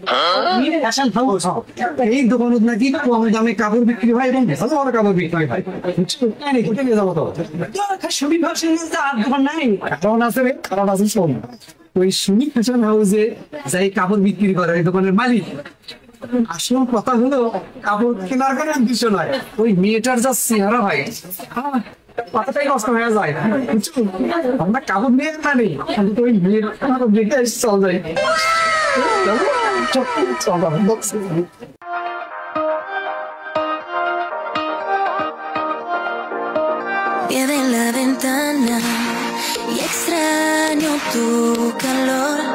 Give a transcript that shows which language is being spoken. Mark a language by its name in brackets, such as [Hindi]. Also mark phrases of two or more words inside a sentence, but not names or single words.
[Bangla] এই দোকানত নাকি কম দামে কাপড় বিক্রি হয় এবং ভালো ভালো কাপড় বিক্রি হয় কোথায় নিয়ে যাবো তো সুমি ফ্যাশন আর দোকান নাই কারণ আছে রে কারণ আছে শোন ওই সুমি ফ্যাশন হাউসে যাই কাপড় বিক্রি করে এই দোকানের মালিক আসল কথা হলো কাপড় কেনার কোনো উদ্দেশ্য নয় ওই মেয়েটার যা চেহারা হয় কথাটাই কষ্ট হয়ে যায় আমরা কাপড় নিয়ে না নেই কিন্তু ওই মেয়ের কাপড় দেখে চল যাই [Spanish] Pie en la ventana y extraño tu calor.